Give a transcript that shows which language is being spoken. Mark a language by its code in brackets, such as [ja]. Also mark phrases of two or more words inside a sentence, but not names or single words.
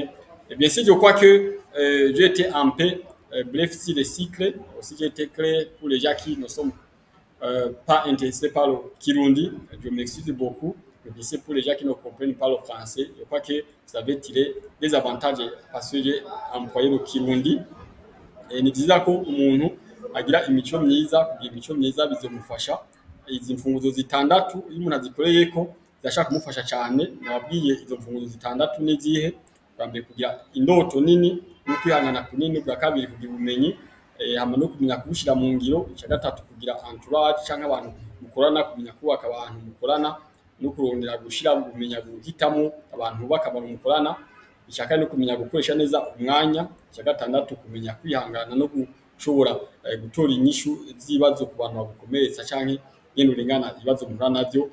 [fr] Et bien sûr, je crois que j'ai été un peu bref sur les cycles, aussi j'ai été clair pour les gens qui ne sont pas intéressés par le Kirundi. Je m'excuse beaucoup. Mais c'est pour les gens qui ne comprennent pas le français. Je crois que vous avez tiré des avantages parce que j'ai employé le Kirundi. [rn] Et ni byiza ko umuntu agira imico myiza, kugira imico myiza bizomufasha. Izi mfunguzo zitandatu iyo umuntu azikoreye ko zashaka kumufasha cyane. Nababwiye izo mfunguzo zitandatu n'izihe. Bwa mbere kugira indoto nini no kwihangana kunini, bwa kabiri kugira ubumenyi hama no kumenya kubushyira mu ngiro, icya gatatu kugira entourage cyangwa abantu mukorana, kumenya kubaka abantu mukorana no kurondera gushyira kumenya guhitamo abantu bubaka abantu mukorana, icya kane no kumenya gukoresha neza umwanya, icya gatandatu kumenya kwihangana no gushobora gutora inyishu z'ibibazo ku bantu bagukomeretsa cyangwa nyine urengana ibibazo muhura nabyo.